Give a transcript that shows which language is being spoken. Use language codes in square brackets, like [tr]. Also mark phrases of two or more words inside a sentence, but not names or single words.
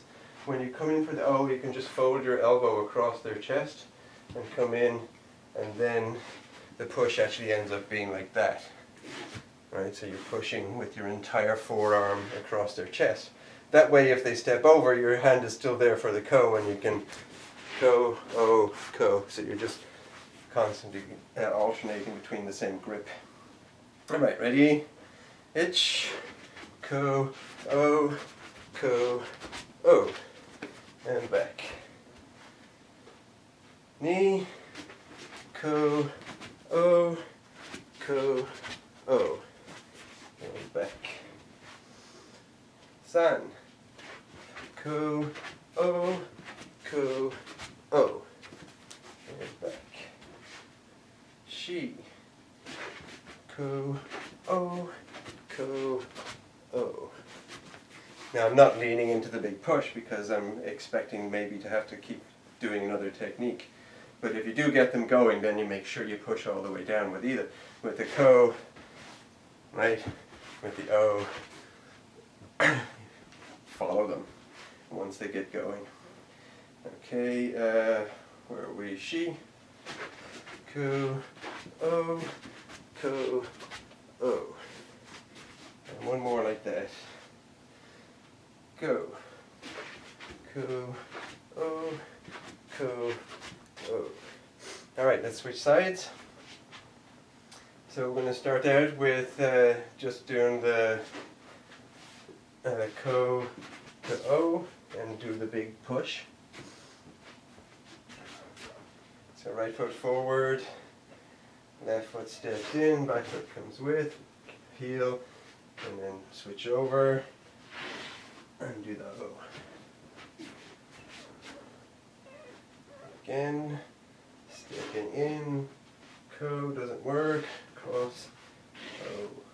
[en] When you come in for the O, you can just fold your elbow across their chest and come in, and then the push actually ends up being like that. Right, so you're pushing with your entire forearm across their chest. That way, if they step over, your hand is still there for the ko, and you can ko, o, ko. So you're just constantly alternating between the same grip. All right, ready? Ich, ko, o, o. And back. Ni, ko, o, o. And back. San, ko, o, o. And back. Shi, ko, o, o. Now I'm not leaning into the big push because I'm expecting maybe to have to keep doing another technique. But if you do get them going, then you make sure you push all the way down with the ko, right, with the o. Follow them once they get going. Okay, where are we? Shi, ko, o. And one more like that. Go, ko, o, o. All right, let's switch sides. So we're going to start out with just doing the ko to o and do the big push. So right foot forward, left foot steps in, back foot comes with, heel, and then switch over. And do the O. Again, stepping in, ko doesn't work, cross, O.